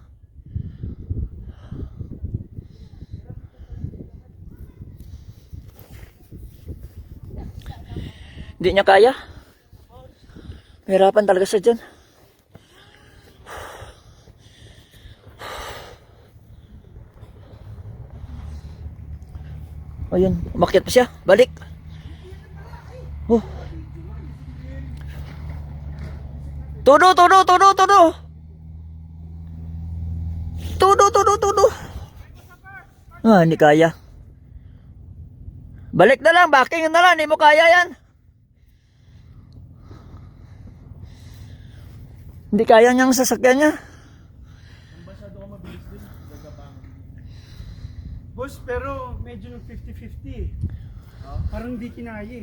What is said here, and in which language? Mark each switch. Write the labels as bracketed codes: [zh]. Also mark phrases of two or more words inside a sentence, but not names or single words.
[tl] Hindi niya kaya. Mahirapan talaga siya dyan. Ayun, umakyat pa siya. Balik. Oh. Todo, todo, todo, todo. Todo, todo, todo. Ah, hindi kaya. Balik na lang, backing na lang. Hindi mo kaya yan. Hindi kaya niyang sasakyan niya. Boss, pero medyo nag 50-50 Parang di kinaya eh.